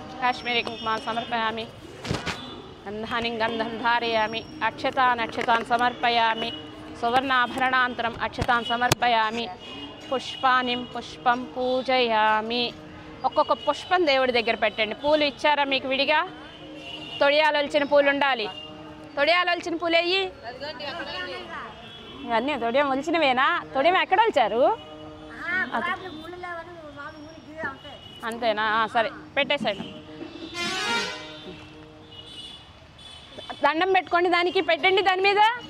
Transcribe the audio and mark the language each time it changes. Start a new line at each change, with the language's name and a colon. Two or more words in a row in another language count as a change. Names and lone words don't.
Sanskrit: काश्मीरी कुङ्कुमां समर्पयामि गन्धानि गन्धं धारयामि अक्षतान् समर्पयामि सुवर्णाभरणान्तरम् अक्षतान् समर्पयामि पुष्पं पूजयामि
Telugu: ఒక్కొక్క పుష్పం దేవుడి దగ్గర పెట్టండి పూలు ఇచ్చారా మీకు విడిగా తొడియాలు ఒలిచిన పూలు ఉండాలి తొడియాలు ఒలిచిన పూలు అయ్యి ఇవన్నీ తొడియం ఒలిచినవేనా తొడియం ఎక్కడ ఒలిచారు అంతేనా సరే పెట్టేసాడు దండం పెట్టుకోండి దానికి పెట్టండి దాని మీద